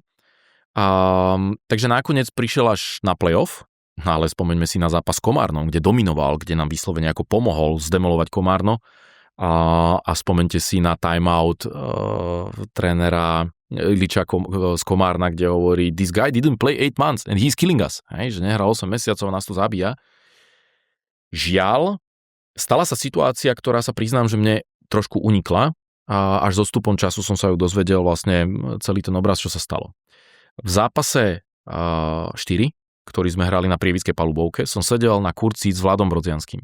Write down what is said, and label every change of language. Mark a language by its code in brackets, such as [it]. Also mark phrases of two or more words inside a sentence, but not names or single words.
[sk] Takže nakoniec prišiel až na playoff. No ale spomeňme si na zápas s Komárnom, kde dominoval, kde nám vyslovene ako pomohol zdemolovať Komárno. A spomeňte si na timeout trénera Iliča z Komárna, kde hovorí [en] this guy didn't play 8 months and he's killing us. [sk] Hej, že nehral 8 mesiacov a nás to zabíja. Žiaľ, stala sa situácia, ktorá sa priznám, že mne trošku unikla a až so stupom času som sa ju dozvedel vlastne celý ten obraz, čo sa stalo. V zápase 4, ktorý sme hrali na prievidskej palubovke, som sedel na kurci s Vladom Brodzianským.